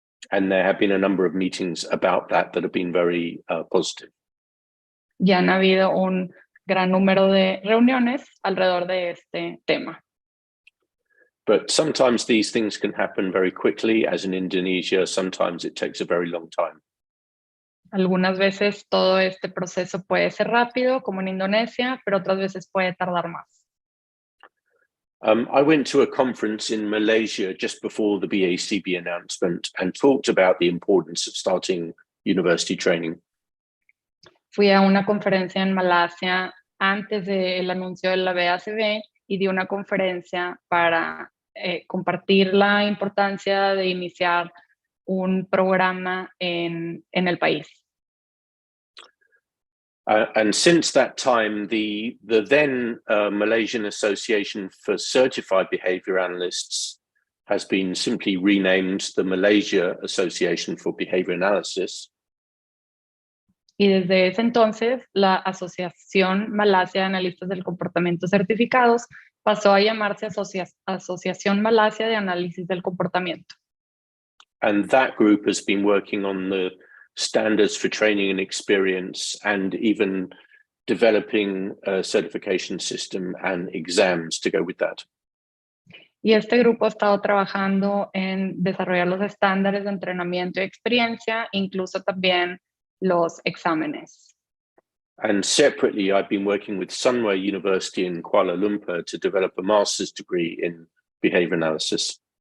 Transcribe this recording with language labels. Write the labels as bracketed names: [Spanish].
[English] And there have been a number of meetings about that have been very positive. [Spanish] Ya han habido un gran número de reuniones alrededor de este tema. [English] But sometimes these things can happen very quickly, as in Indonesia. Sometimes it takes a very long time. [Spanish] Algunas veces todo este proceso puede ser rápido, como en Indonesia, pero otras veces puede tardar más. [English] I went to a conference in Malaysia just before the BACB announcement and talked about the importance of starting university training. [Spanish] Fui a una conferencia en Malasia antes del anuncio de la BACB y di una conferencia para compartir la importancia de iniciar un programa en el país. [English] And since that time, the then Malaysian Association for Certified Behavior Analysts has been simply renamed the Malaysia Association for Behavior Analysis. [Spanish] Y desde ese entonces, la Asociación Malasia de Analistas del Comportamiento Certificados pasó a llamarse Asociación Malasia de Análisis del Comportamiento. [English] And that group has been working on the standards for training and experience, and even developing a certification system and exams to go with that. [Spanish] Y este grupo ha estado trabajando en desarrollar los estándares de entrenamiento y experiencia, incluso también los exámenes. [English] And separately, I've been working with Sunway University in Kuala Lumpur to develop a master's degree in behavior analysis.